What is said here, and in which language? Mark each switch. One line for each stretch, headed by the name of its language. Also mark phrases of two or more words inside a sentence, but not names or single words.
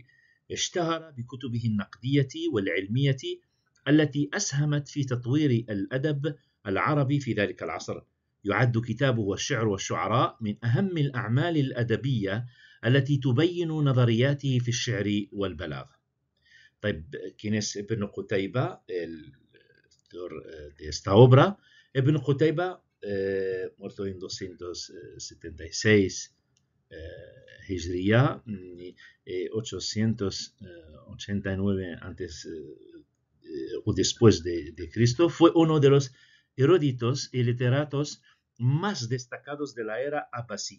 Arabic: اشتهر بكتبه النقدية والعلمية التي أسهمت في تطوير الأدب العربي في ذلك العصر. يعد كتابه الشعر والشعراء من أهم الأعمال الأدبية التي تبين نظرياته في الشعر والبلاغة. طيب,
Spanish: ¿quién es Ibn Qutayba, el autor de esta obra? Ibn Qutayba, muerto en 276 Hijriya, 889 antes o después de Cristo, fue uno de los eruditos y literatos más destacados de la era abasí.